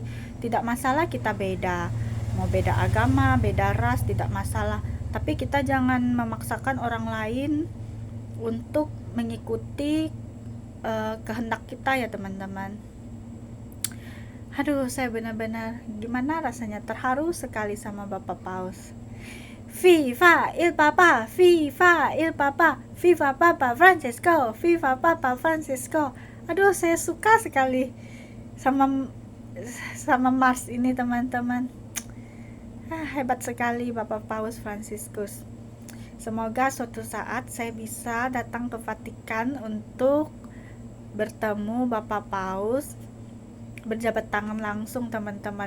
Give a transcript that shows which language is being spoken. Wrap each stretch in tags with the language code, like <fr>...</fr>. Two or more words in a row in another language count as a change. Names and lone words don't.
<id>Tidak masalah kita beda, mau beda agama, beda ras, tidak masalah, tapi kita jangan memaksakan orang lain untuk mengikuti kehendak kita ya teman-teman. Aduh, saya benar-benar gimana rasanya, terharu sekali sama Bapak Paus.</id> <it>Viva il Papa, Viva il Papa, Viva Papa Francesco, Viva Papa Francesco.</it> <id>Aduh, saya suka sekali sama Mars ini teman-teman. Hebat sekali Bapak Paus Fransiskus. Semoga suatu saat saya bisa datang ke Vatikan untuk bertemu Bapak Paus, berjabat tangan langsung teman-teman.</id>